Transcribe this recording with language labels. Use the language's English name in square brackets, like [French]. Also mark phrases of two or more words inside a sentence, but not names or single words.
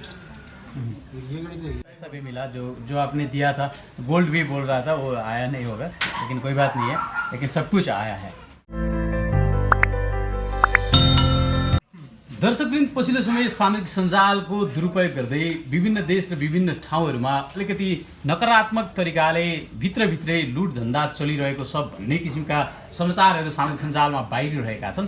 [Hindi] ये घड़ी देगी। पैसा भी मिला जो आपने दिया था। गोल्ड भी बोल रहा था, वो आया नहीं होगा, लेकिन कोई बात नहीं है, लेकिन सब कुछ आया है। [Nepali] दर्शकवृन्द, पछिल्लो समय सामाजिक सञ्जालको दुरुपयोग गर्दै विभिन्न देश र विभिन्न ठाउँहरूमा अलिकति नकारात्मक तरिकाले भित्रभित्रै लुट धन्दा चलिरहेको छ भन्ने किसिमका समाचारहरू सामाजिक सञ्जालमा बाहिरिरहेका छन्।